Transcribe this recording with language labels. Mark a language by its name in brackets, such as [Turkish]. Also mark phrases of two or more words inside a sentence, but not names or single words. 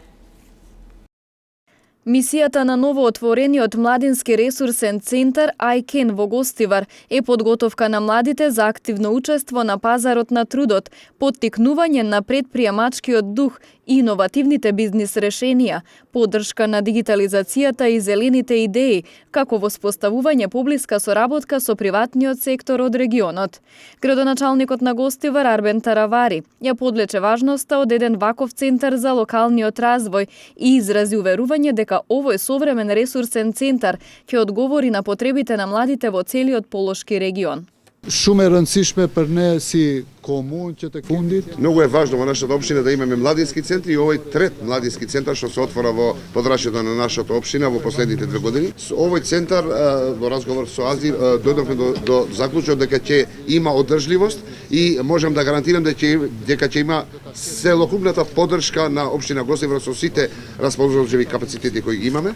[Macedonian] Мисијата на новоотворениот младински ресурсен центар ICAN во Гостивар е подготовка на младите за активно учество на пазарот на трудот, поттикнување на предприемачкиот дух и иновативните бизнис решенија, поддршка на дигитализацијата и зелените идеи, како воспоставување поблиска соработка со приватниот сектор од регионот. Градоначалникот на Гостивар Арбен Таравари ја подлече важноста од еден ваков центар за локалниот развој и изрази уверување дека овој современ ресурсен центар ќе одговори на потребите на младите во целиот Полошки регион. [Albanian] Shumë e rëndësishme për ne si komunë që të fundit. [Macedonian] Многу е важно во нашата општина да имаме младински центри и овој трет младински центар што се отвора во подрачјето на нашата општина во последните 2 години. Со овој центар во разговор со Азир дојдовме до заклучок дека ќе има одржливост и можам да гарантирам дека ќе има целокупната поддршка на општина Гостивар со сите расположливи капацитети кои ги имаме.